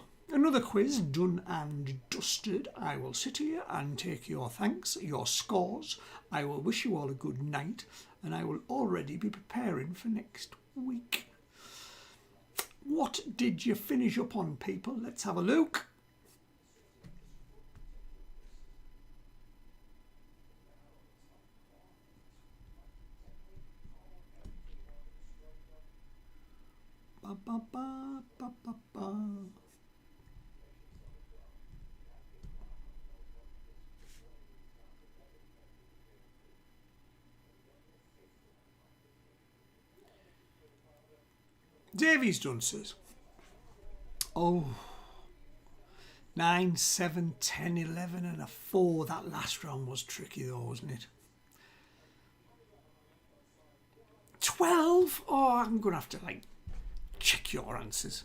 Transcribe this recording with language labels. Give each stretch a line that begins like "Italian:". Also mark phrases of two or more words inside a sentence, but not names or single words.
English: Another quiz done and dusted. I will sit here and take your thanks, your scores. I will wish you all a good night, and I will already be preparing for next week. What did you finish up on, people? Let's have a look. Ba, ba, ba, ba, ba, ba. Davy's done, says. Oh, 9, 7, 10, 11 and a 4. That last round was tricky though, wasn't it? 12? Oh, I'm going to have to check your answers.